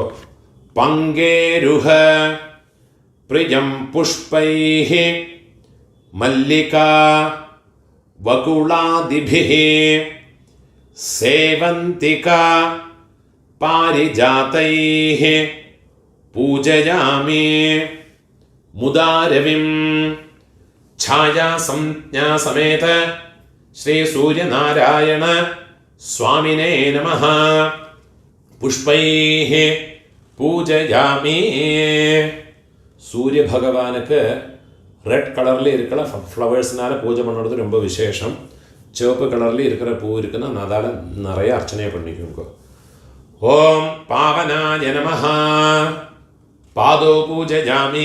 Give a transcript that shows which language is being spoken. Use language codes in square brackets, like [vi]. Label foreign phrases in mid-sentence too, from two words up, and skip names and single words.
[sa] പങ്കേരുഹ പ്രിയം പുഷ്പൈഃ മല്ലികാ വകുളാദിഭിഃ സേവന്തികാ പാരിജാതൈഃ പൂജയാമി മുദാരവിം. ഛായാസംജ്ഞാ സമേത ശ്രീ സൂര്യനാരായണ സ്വാമിനേ നമഃ. പുഷ്പൈഃ പൂജയാമി. [ta] சூரிய பகவானுக்கு [en] red colour [ta] இருக்கிற ஃப்ளவர்ஸ்னால பூஜை பண்ணுறது ரொம்ப விசேஷம். சிவப்பு கலரில் இருக்கிற பூ இருக்குன்னா அதால் நிறைய அர்ச்சனை பண்ணிக்கோங்க. [sa] ஓம் பாவனாய நமஹ. பாதோ பூஜயாமி.